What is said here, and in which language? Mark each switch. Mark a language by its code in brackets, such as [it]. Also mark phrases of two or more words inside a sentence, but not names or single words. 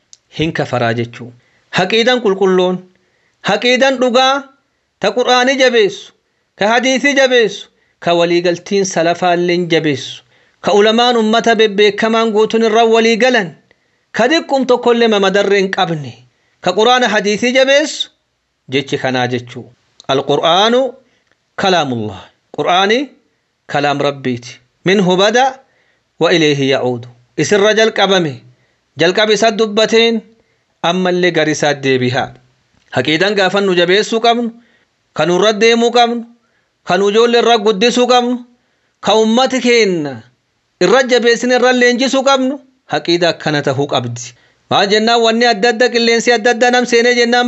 [om] hin kafaraa jechuu haqiidan qulqulloon haqiidan dhugaa ta qur'aanii jabeessu ka hadiisii jabeessu ka waliigaltiin salafaalleen jabeessu ka ulamaan ummata bebbeekamaan guutuun irra walii galan ka diqqum tokkollee mamadarree hin qabne ka qur'aana hadiisii jabeessu jechi kanaa jechuu [ar] القرآن كلام الله [om] qur'aanii kalaam rabbiiti [ar] منه بدأ وإليه يعود [om] isirra jalqabe isa dubbateen ammallee garisaa deebihaa haqiidan gaafan nu jabeessuu qabnu kan irra deemuu qabnu kan ijoollee irra guddisuu qabnu ka ummati keenya irra jabeessin irra leenjisuu qabnu haqiida akkana tahuu qabdi maal jennaan wanni adda adda qilleensi adda adda nam seenee jennaan